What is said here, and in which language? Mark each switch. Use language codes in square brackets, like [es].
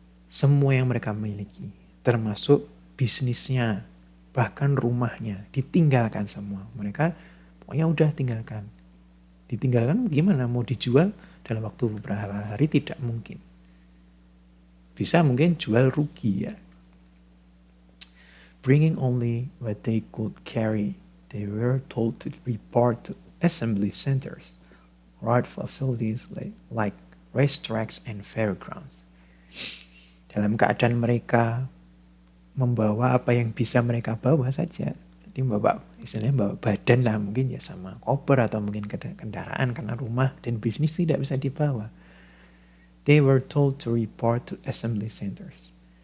[id] Semua yang mereka miliki, termasuk bisnisnya, bahkan rumahnya, ditinggalkan semua. Mereka pokoknya udah tinggalkan. Ditinggalkan gimana? Mau dijual dalam waktu beberapa hari tidak mungkin. Bisa mungkin jual rugi ya. [en] Bringing only what they could carry, they were told to report to assembly centers, road facilities like racetracks and fairgrounds. [id] Dalam keadaan mereka membawa apa yang bisa mereka bawa saja. Jadi istilahnya bawa badan lah mungkin ya, sama koper atau mungkin kendaraan, karena rumah dan bisnis tidak bisa dibawa. [en] They were told to report to assembly centers.